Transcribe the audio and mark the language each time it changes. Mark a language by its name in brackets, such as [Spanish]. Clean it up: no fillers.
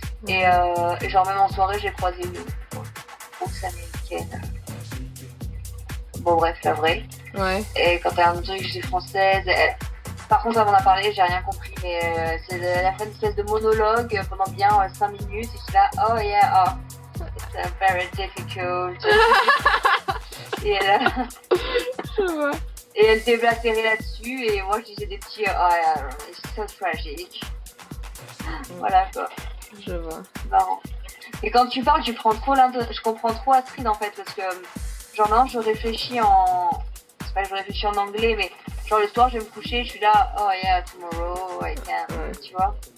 [French] Et genre, même en soirée, j'ai croisé une grosse américaine. Bon, bref, la vraie. Ouais. Et quand elle me dit que je suis française, par contre, elle m'en a parlé, j'ai rien compris. Mais elle a fait une espèce de monologue pendant bien 5 minutes. Et je suis là, [English] oh yeah, oh, it's very difficult. [French] Et elle déblattérait là-dessus. Et moi, je disais des petits, [English] oh yeah, it's so tragic. [French] Voilà quoi. Je vois. C'est marrant. Et quand tu parles, je comprends trop Astrid en fait, parce que genre non, je réfléchis en anglais, mais genre le soir je vais me coucher, je suis là, [English] oh yeah, tomorrow I can, [French] tu vois.